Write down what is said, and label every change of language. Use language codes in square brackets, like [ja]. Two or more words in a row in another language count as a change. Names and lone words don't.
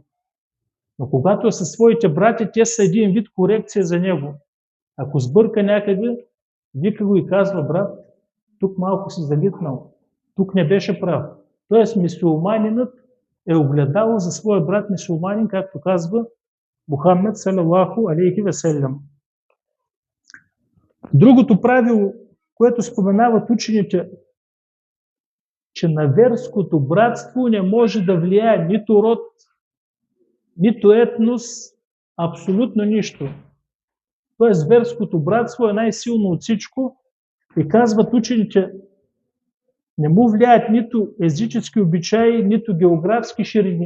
[bg] Но когато е със своите брати, те са един вид корекция за него. Ако сбърка някъде, вика го и казва: брат, тук малко си залитнал, тук не беше прав. Тоест мюсюлманинът е огледало за своя брат мюсюлманин, както казва Мухаммед [ar] صلى الله عليه وسلم. [bg] Другото правило, което споменават учените, че на верското братство не може да влияе нито род, нито етнос, абсолютно нищо. Тоест верското братство е най-силно от всичко и казват учените, не му влияят нито езически обичаи, нито географски ширини.